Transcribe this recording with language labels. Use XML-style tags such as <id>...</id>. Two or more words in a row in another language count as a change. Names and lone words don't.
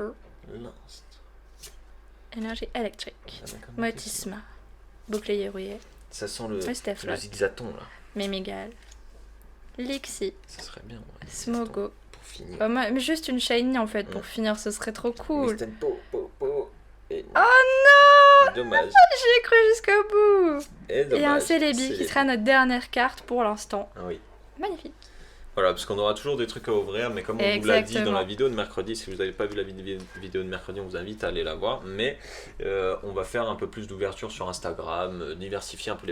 <en>Last.</en> <fr>Énergie électrique. Ah, d'accord, Motisma. Bouclier rouillé. ça sent le Mustaflot. zigzaton là. Mémégal. Lixie. Ça serait bien. Ouais, Smogo. pour finir. Bah, moi, mais juste une shiny en fait pour Mm. finir, ce serait trop cool. Mr. Po, po, po. Et Oh non! dommage. J'y ai cru jusqu'au bout! Et dommage. Et un Celebi qui sera notre dernière carte pour l'instant. Ah oui. Magnifique. Voilà, parce qu'on aura toujours des trucs à ouvrir, mais comme on vous l'a dit dans Exactement. la vidéo de mercredi, si vous n'avez pas vu la vidéo de mercredi, on vous invite à aller la voir, mais on va faire un peu plus d'ouverture sur Instagram, diversifier un peu les</fr>